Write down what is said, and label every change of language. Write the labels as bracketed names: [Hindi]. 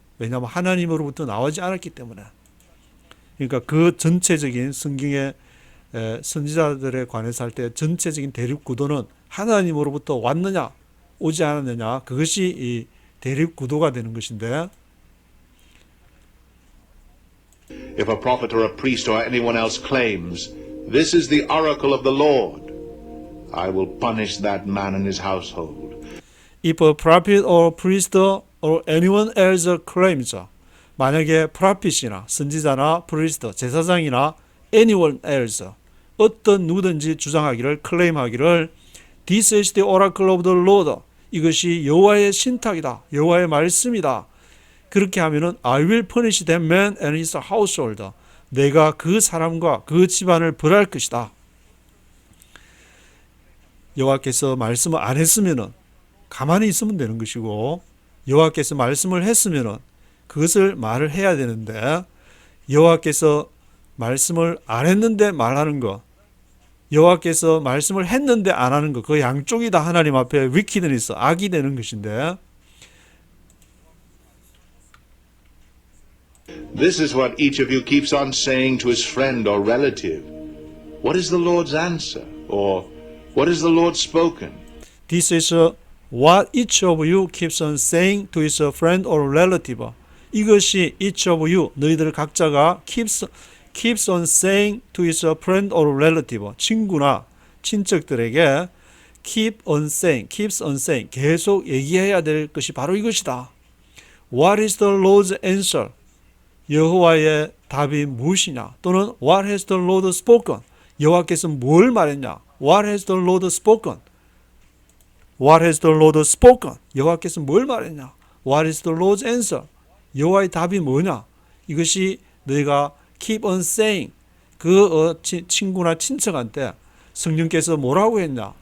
[Korean] 왜냐하면 하나님으로부터 나오지 않았기 때문에. 그러니까 그 전체적인 성경의 선지자들에 관해서 할 때 전체적인 대립 구도는 하나님으로부터 왔느냐 오지 않았느냐 그것이 이 대립 구도가 되는 것인데 [English] If a prophet or a priest or anyone else claims, This is the oracle of the Lord, I will punish that man and his household. If a prophet or priest or anyone else claims, [Korean] 만약에 프라핏이나 선지자나 프리스트, 제사장이나 [English] anyone else, [Korean] 어떤 누구든지 주장하기를 클레임하기를 [English] This is the oracle of the Lord, [Korean] 이것이 여호와의 신탁이다, 여호와의 말씀이다. 그렇게 하면은 [English] I will punish that man and his household. [Korean] 내가 그 사람과 그 집안을 벌할 것이다. 여호와께서 말씀을 안 했으면은 가만히 있으면 되는 것이고 여호와께서 말씀을 했으면은 그것을 말을 해야 되는데 여호와께서 말씀을 안 했는데 말하는 것, 여호와께서 말씀을 했는데 안 하는 것, 그 양쪽이 다 하나님 앞에 wickedness, 악이 되는 것인데 [English] This is what each of you keeps on saying to his friend or relative. What is the Lord's answer? Or what is the Lord spoken? This is what each of you keeps on saying to his friend or relative. [Korean] 이것이 [English] each of you, [Korean] 너희들 각자가 [English] keeps on saying to his friend or relative. [Korean] 친구나 친척들에게 [English] keeps on saying, [Korean] 계속 얘기해야 될 것이 바로 이것이다. [English] What is the Lord's answer? [Korean] 여호와의 답이 무엇이냐? 또는 [English] What has the Lord spoken? [Korean] 여호와께서 뭘 말했냐? [English] What has the Lord spoken? What has the Lord spoken? [Korean] 여호와께서 뭘 말했냐? [English] What is the Lord's answer? [Korean] 여호와의 답이 뭐냐? 이것이 너희가 [English] keep on saying, [Korean] 친구나 친척한테 성령께서 뭐라고 했냐?